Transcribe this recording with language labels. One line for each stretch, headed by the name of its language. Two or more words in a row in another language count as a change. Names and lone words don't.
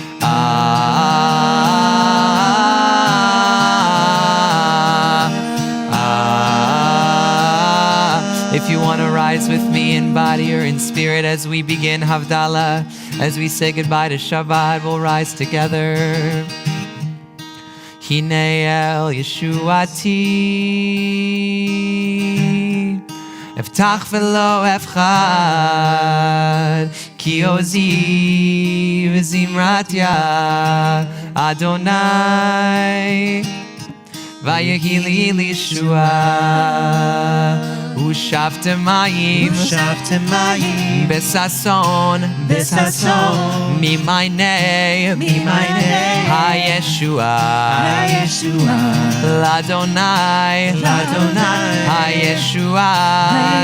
English: If you want to rise with me in body or in spirit as we begin Havdalah, as we say goodbye to Shabbat, we'll rise together.
Hebrew: הנה אל ישועתי אבטח ולא אפחד כי עזי וזמרת יה אדני ויהי לי לישועה, ושפתם מים בששון ממייני הישועה לאדוני הישועה.